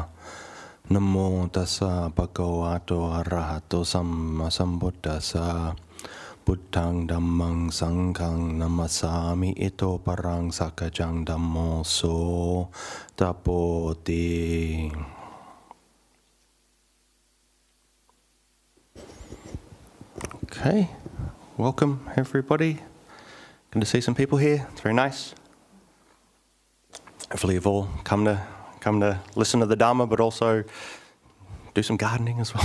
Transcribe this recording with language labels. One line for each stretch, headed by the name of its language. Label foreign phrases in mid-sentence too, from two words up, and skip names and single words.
Pali: Namo tassa bhagavato arahato samma sambuddhassa. Buddhang dhammang sanghang namasami ito parang sakajang dhammo so tapoti.
English: Okay, welcome everybody. Good to see some people here. It's very nice. Hopefully you've all come to listen to the Dhamma, but also do some gardening as well.